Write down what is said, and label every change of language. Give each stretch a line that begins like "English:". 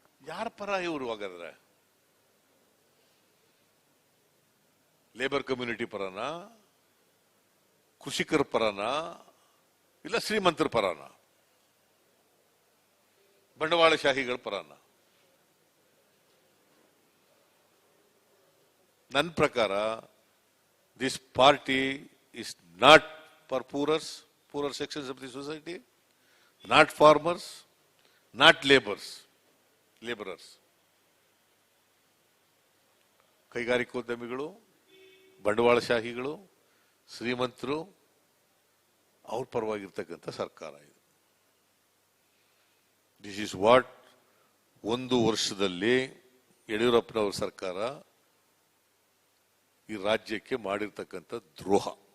Kannada: ಯಾರ ಪರ ಇವರು? ಹಾಗಾದ್ರೆ ಲೇಬರ್ ಕಮ್ಯುನಿಟಿ ಪರನಾ, ಕೃಷಿಕರ ಪರನಾ, ಇಲ್ಲ ಶ್ರೀಮಂತರ ಪರನಾ, ಬಂಡವಾಳಶಾಹಿಗಳ ಪರನಾ? ನನ್ನ ಪ್ರಕಾರ
English: This party is not for poorer sections of the society, not farmers, not laborers.
Kannada: ಕೈಗಾರಿಕೋದ್ಯಮಿಗಳು, ಬಂಡವಾಳಶಾಹಿಗಳು, ಶ್ರೀಮಂತರು, ಅವ್ರ ಪರವಾಗಿರ್ತಕ್ಕಂಥ ಸರ್ಕಾರ ಇದು.
English: this is what
Kannada: 1 ವರ್ಷದಲ್ಲಿ ಯಡಿಯೂರಪ್ಪನವರ ಸರ್ಕಾರ ಈ ರಾಜ್ಯಕ್ಕೆ ಮಾಡಿರ್ತಕ್ಕಂಥ ದ್ರೋಹ.